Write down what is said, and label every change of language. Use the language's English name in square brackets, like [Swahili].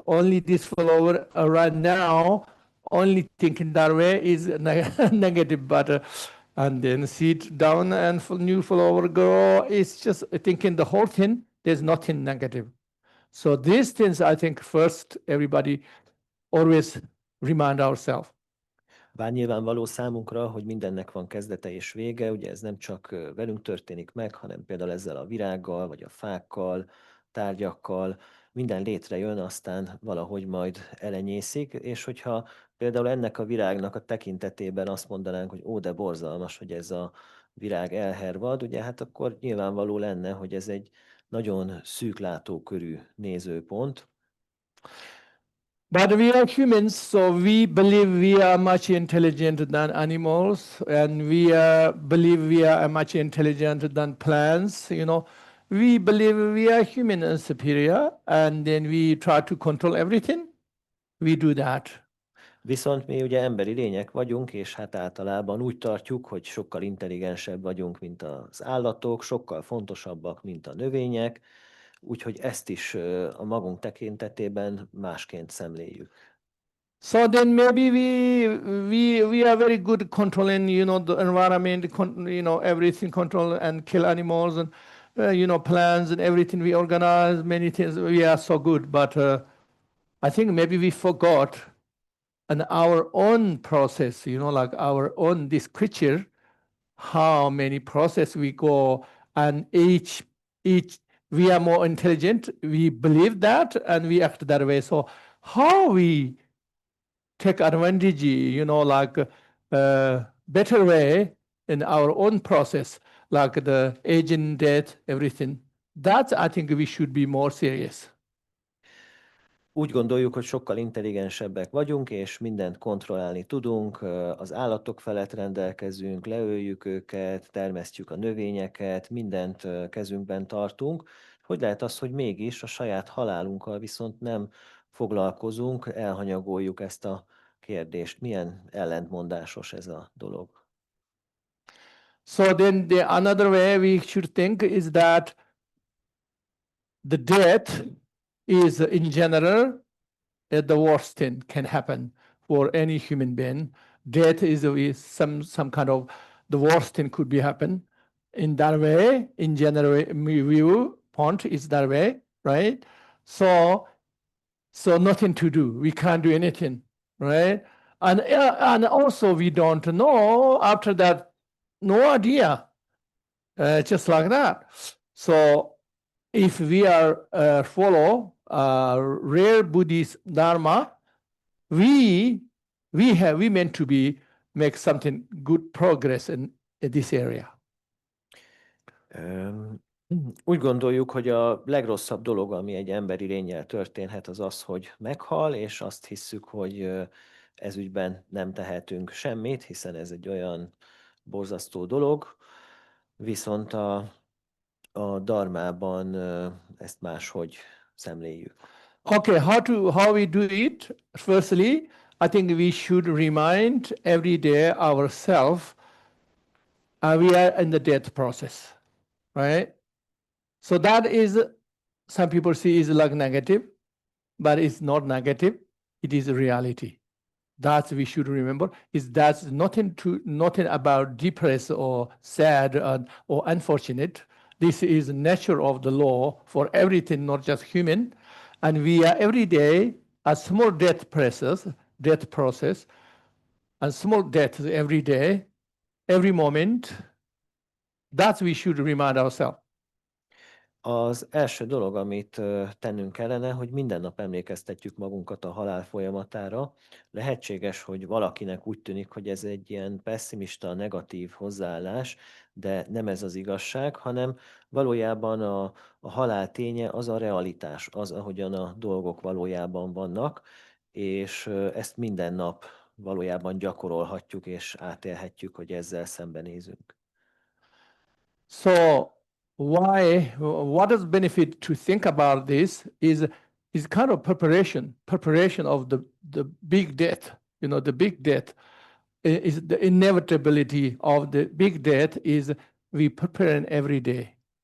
[English] Only this flower right now, only thinking that way is negative, but and then seed down and new flower grow. It's just thinking the whole thing. There's nothing negative. So these things, I think, first everybody always remind ourselves. [Hungarian] Bár nyilvánvaló számunkra, hogy mindennek van kezdete és vége, ugye ez nem csak velünk történik meg, hanem például ezzel a virággal, vagy a fákkal, tárgyakkal, minden létrejön, aztán valahogy majd elenyészik, és hogyha például ennek a virágnak a tekintetében azt mondanánk, hogy ó, de borzalmas, hogy ez a virág elhervad, ugye hát akkor nyilvánvaló lenne, hogy ez egy nagyon szűk látókörű nézőpont. [English] But we are humans, so we believe we are much intelligent than animals, and we believe we are much intelligent than plants. We believe we are human and superior, and then we try to control everything. We do that. [Hungarian] Viszont mi ugye emberi lények vagyunk, és hát általában úgy tartjuk, hogy sokkal intelligensebb vagyunk, mint az állatok, sokkal fontosabbak, mint a növények, úgyhogy ezt is a magunk tekintetében másként szemléljük. [English] So then maybe we are very good controlling, the environment, everything control and kill animals and, plants and everything we organize, many things, we are so good. But I think maybe we forgot and our own process, like our own, this creature, how many process we go, and each we are more intelligent, we believe that, and we act that way. So how we take advantage, like better way in our own process, like the aging, death, everything. That I think we should be more serious. [Hungarian] Úgy gondoljuk, hogy sokkal intelligensebbek vagyunk, és mindent kontrollálni tudunk, az állatok felett rendelkezünk, leöljük őket, termesztjük a növényeket, mindent kezünkben tartunk. Hogy lehet az, hogy mégis a saját halálunkkal viszont nem foglalkozunk, elhanyagoljuk ezt a kérdést? Milyen ellentmondásos ez a dolog? [English] So then another way we should think is that the death is in general the worst thing can happen for any human being. Death is some kind of the worst thing could be happen. In that way, in general viewpoint is that way, right? So nothing to do. We can't do anything, right? And also we don't know after that, no idea, just like that. So if we are follow rare Buddhist Dharma, we meant to be make something good progress in this area. [Hungarian] Úgy gondoljuk, hogy a legrosszabb dolog, ami egy emberi lénnyel történhet, az az, hogy meghal, és azt hisszük, hogy ez ügyben nem tehetünk semmit, hiszen ez egy olyan borzasztó dolog, viszont a dharmában ezt máshogy szemléljük. [English] Okay, how we do it? Firstly, I think we should remind every day ourselves we are in the death process, right? So that is, some people see is like negative, but it's not negative. It is a reality. That we should remember is that's nothing about depressed or sad or unfortunate. This is nature of the law for everything, not just human. And we are every day a small death process, and small death every day, every moment. That we should remind ourselves. [Hungarian] Az első dolog, amit tennünk kellene, hogy minden nap emlékeztetjük magunkat a halál folyamatára. Lehetséges, hogy valakinek úgy tűnik, hogy ez egy ilyen pessimista, negatív hozzáállás, de nem ez az igazság, hanem valójában a halál ténye az a realitás, az, ahogyan a dolgok valójában vannak, és ezt minden nap valójában gyakorolhatjuk és átélhetjük, hogy ezzel szembenézünk. [English] So what is benefit to think about this is kind of preparation of the big death. You know, the big death is the inevitability of the big death is we prepare every day.